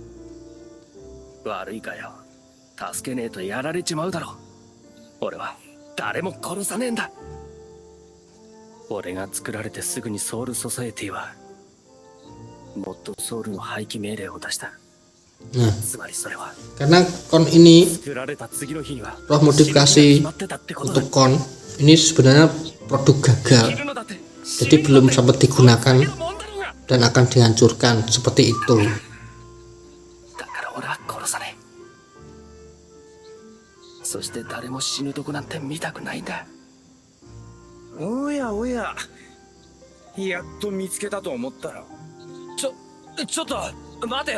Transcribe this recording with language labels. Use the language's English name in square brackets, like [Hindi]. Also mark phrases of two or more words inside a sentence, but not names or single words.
[Japanese] 悪いかよ。助けねえとやられちまうだろ。俺は誰も殺さねえんだ。俺が作られてすぐにソウルソサエティはもっとソウルの廃棄命令を出した。 [Indonesian] Nah, [Japanese] つまりそれは [Indonesian] karena kon ini [Japanese] 作られた次の日には [Indonesian] roh modifikasi untuk kon ini sebenarnya produk gagal, jadi belum sempat digunakan dan akan dihancurkan seperti itu. [Japanese] だから俺は殺さねえ。そして誰も死ぬとこなんて見たくないんだ。おやおや、やっと見つけたと思ったら。ちょっと待てよ。